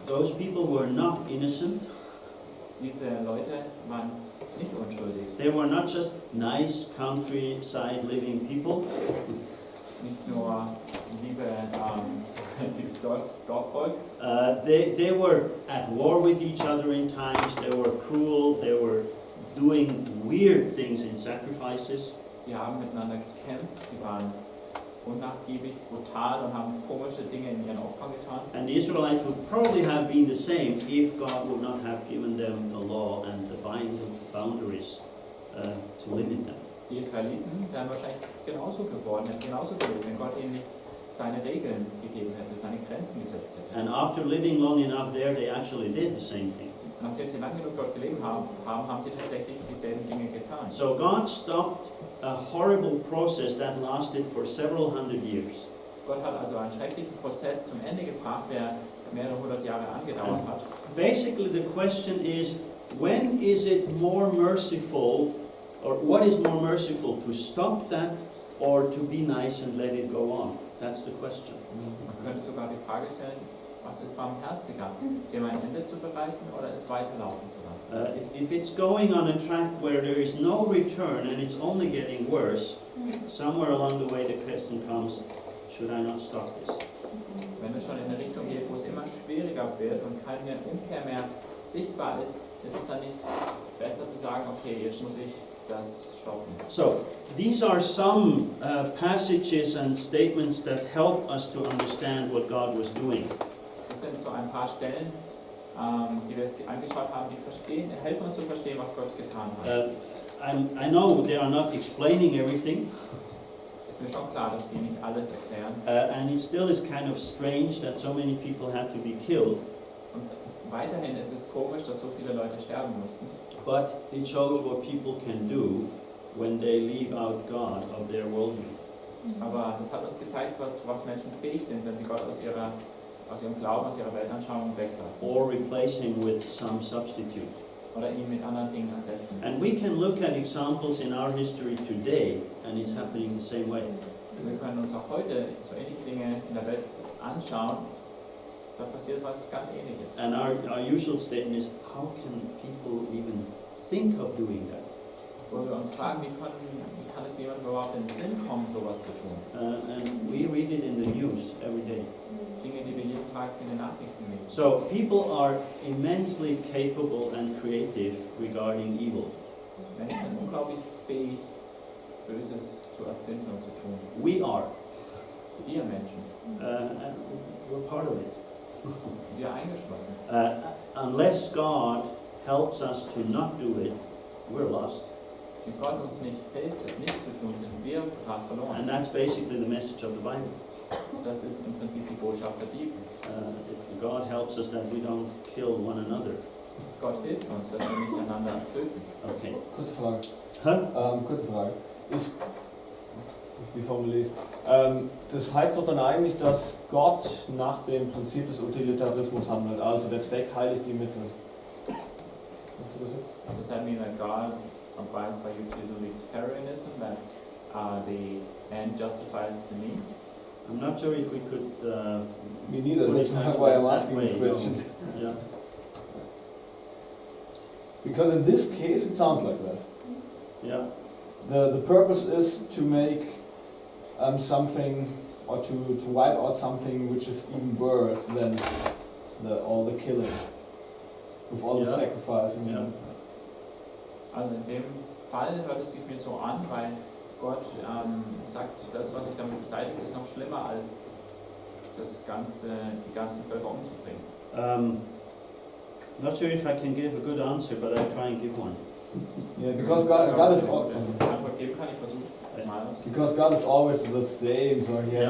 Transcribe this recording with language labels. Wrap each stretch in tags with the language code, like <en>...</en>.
<en>Those people were not innocent.</en> <de>Diese Leute waren nicht unschuldig.</de> <en>They were not just nice countryside living people.</en> <de>Nicht nur dieses Dorfvolk.</de> <en>They were at war with each other in times. They were cruel. They were doing weird things in sacrifices.</en> <de>Die haben miteinander gekämpft, sie waren unnachgiebig, brutal und haben komische Dinge in ihren Opfern getan.</de> <en>And the Israelites would probably have been the same if God would not have given them the law and the boundaries to limit them.</en> <de>Die Israeliten wären wahrscheinlich genauso geworden, hätten genauso gelebt, wenn Gott ihnen nicht seine Regeln gegeben hätte, seine Grenzen gesetzt hätte.</de> <en>And after living long enough there, they actually did the same thing.</en> <de>Nachdem sie lange genug dort gelebt haben, haben sie tatsächlich dieselben Dinge getan.</de> <en>So God stopped a horrible process that lasted for several hundred years.</en> <de>Gott hat also einen schrecklichen Prozess zum Ende gebracht, der mehrere hundert Jahre angedauert hat.</de> <en>Basically the question is, when is it more merciful, or what is more merciful, to stop that or to be nice and let it go on? That's the question.</en> <de>Man könnte sogar die Frage stellen, was ist barmherziger, dem ein Ende zu bereiten oder es weiterlaufen zu lassen?</de> <en>If it's going on a track where there is no return and it's only getting worse, somewhere along the way the question comes, should I not stop this?</en> <de>Wenn es schon in eine Richtung geht, wo es immer schwieriger wird und keine Umkehr mehr sichtbar ist, ist es dann nicht besser zu sagen, okay, jetzt muss ich das stoppen.</de> <en>So, these are some passages and statements that help us to understand what God was doing.</en> <de>Das sind so ein paar Stellen, die wir jetzt angeschaut haben, die helfen uns zu verstehen, was Gott getan hat.</de> <en>I know they are not explaining everything,</en> <de>Ist mir schon klar, dass die nicht alles erklären.</de> <en>and it still is kind of strange that so many people had to be killed,</en> <de>Und weiterhin ist es komisch, dass so viele Leute sterben mussten.</de> <en>but it shows what people can do when they leave out God of their worldview.</en> <de>Aber das hat uns gezeigt, zu was Menschen fähig sind, wenn sie Gott aus ihrem Glauben, aus ihrer Weltanschauung weglassen.</de> <en>Or replace him with some substitute.</en> <de>Oder ihn mit anderen Dingen ersetzen.</de> <en>And we can look at examples in our history today, and it's happening the same way.</en> <de>Wir können uns auch heute so ähnliche Dinge in der Welt anschauen. Da passiert was ganz Ähnliches.</de> <en>And our usual statement is, how can people even think of doing that?</en> <de>Wo wir uns fragen, wie kann es jemandem überhaupt in den Sinn kommen, sowas zu tun?</de> <en>And we read it in the news every day.</en> <de>Dinge, die wir jeden Tag in den Nachrichten lesen.</de> <en>So people are immensely capable and creative regarding evil.</en> <de>Menschen sind unglaublich fähig, Böses zu erfinden und zu tun.</de> <en>We are.</en> <de>Wir Menschen.</de> <en>And we're part of it.</en> <de>Wir eingeschlossen.</de> <en>Unless God helps us to not do it, we're lost.</en> <de>Wenn Gott uns nicht hilft, es nicht zu tun, sind wir total verloren.</de> <en>And that's basically the message of the Bible.</en> <de>Das ist im Prinzip die Botschaft der Bibel.</de> <en>God helps us that we don't kill one another.</en> <de>Gott hilft uns, dass wir nicht einander töten.</de> <en>Okay.</en> <de>Kurze Frage. Huh? Kurze Frage. Wie formuliere ich das heißt doch dann eigentlich, dass Gott nach dem Prinzip des Utilitarismus handelt, also der Zweck heiligt die Mittel.</de> <en>Does that mean that God abides by utilitarianism, that the end justifies the means? I'm not sure if we could. Me neither. put it That's that why I'm that asking way, this question. Yeah. Because in this case, it sounds like that. Yeah. The purpose is to make something, or to wipe out something which is even worse than all the killing, with all the Yeah. sacrificing. Yeah.</en> <de>Also in dem Fall hört es sich mir so an, weil Gott sagt, das, was ich damit beseitige, ist noch schlimmer, als die ganzen Völker umzubringen.</de> <en>Not sure if I can give a good answer, but I'll try and give one. Yeah, because God is</en> <de>Antwort geben kann, ich versuche mal.</de> <en>because God is always the same, so He has</en>